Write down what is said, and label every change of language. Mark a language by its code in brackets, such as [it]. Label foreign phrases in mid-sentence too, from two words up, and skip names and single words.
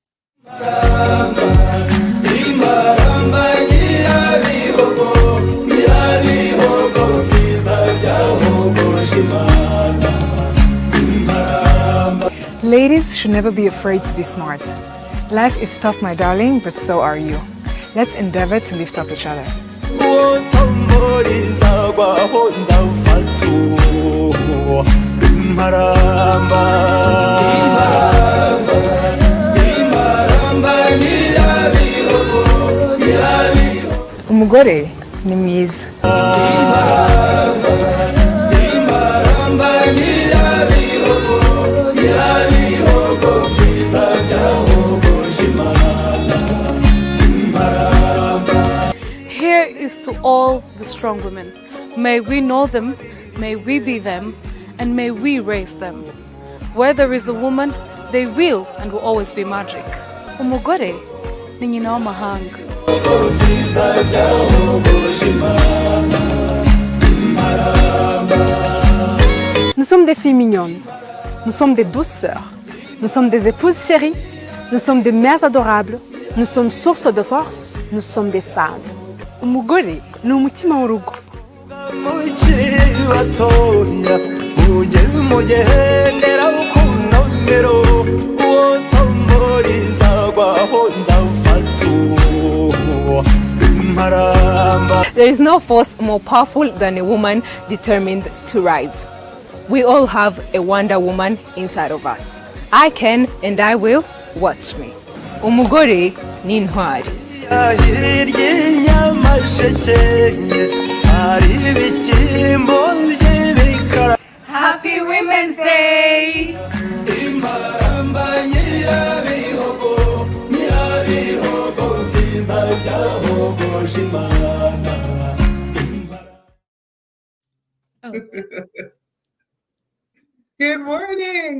[en] Ladies should never be afraid to be smart. Life is tough, my darling, but so are you. Let's endeavor to lift up each other. [rw] Umugore ni mwiza. [en] Here is to all the strong women. May we know them, may we be them, and may we raise them. Where there is a woman, they will and will always be magic. [rw] Umugore ni nyina w'amahanga. [fr] Nous sommes des filles mignonnes, nous sommes des douces sœurs, nous sommes des épouses chéries, nous sommes des mères adorables, nous sommes source de force, nous sommes des femmes. [rw] Umugore ni umutima w'urugo. [en] There is no force more powerful than a woman determined to rise. We all have a Wonder Woman inside of us. I can and I will. Watch me. [rw] Umugore ni intwari. [en] Happy Women's Day! Good morning.